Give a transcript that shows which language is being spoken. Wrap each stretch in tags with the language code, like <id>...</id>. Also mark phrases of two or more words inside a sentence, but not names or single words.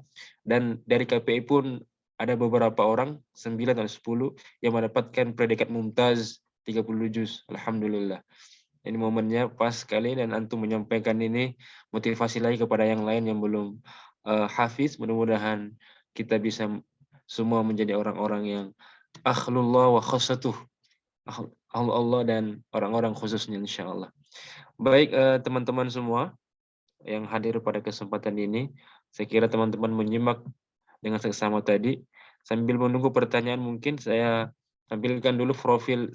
<id>Dan dari KPI pun ada beberapa orang, 9 atau 10 yang mendapatkan predikat mumtaz 30 juz. Alhamdulillah. Ini momennya pas sekali, dan antum menyampaikan ini motivasi lagi kepada yang lain yang belum hafiz. Mudah-mudahan kita bisa semua menjadi orang-orang yang</id> <ar>أهل الله وخاصته,</ar> <id>Allah dan orang-orang khususnya insyaallah. Baik teman-teman semua yang hadir pada kesempatan ini, saya kira teman-teman menyimak dengan seksama tadi. Sambil menunggu pertanyaan, mungkin saya tampilkan dulu profil.</id>